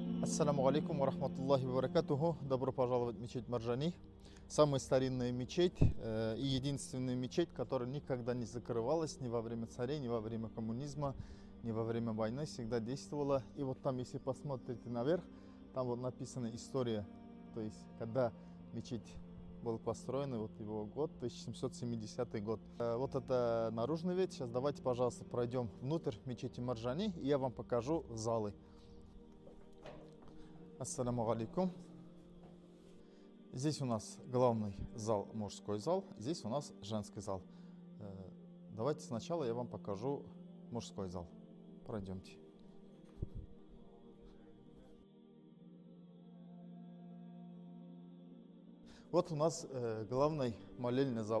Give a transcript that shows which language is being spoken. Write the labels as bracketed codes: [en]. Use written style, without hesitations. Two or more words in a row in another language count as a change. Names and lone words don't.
[ar] السلام عليكم ورحمة الله وبركاته. [ru] Добро пожаловать в мечеть Марджани. Самая старинная мечеть и единственная мечеть, которая никогда не закрывалась ни во время царей, ни во время коммунизма, ни во время войны, всегда действовала. И вот там, если посмотрите наверх, там вот написана история, то есть когда мечеть был построен, вот его год, 1770 год. Вот это наружный вид. Сейчас давайте, пожалуйста, пройдем внутрь мечети Марджани, и я вам покажу залы. [ar] السلام عليكم. [ru] Здесь у нас главный зал, мужской зал. Здесь у нас женский зал. Давайте сначала я вам покажу мужской зал. Пройдемте. Вот у нас главный молельный зал.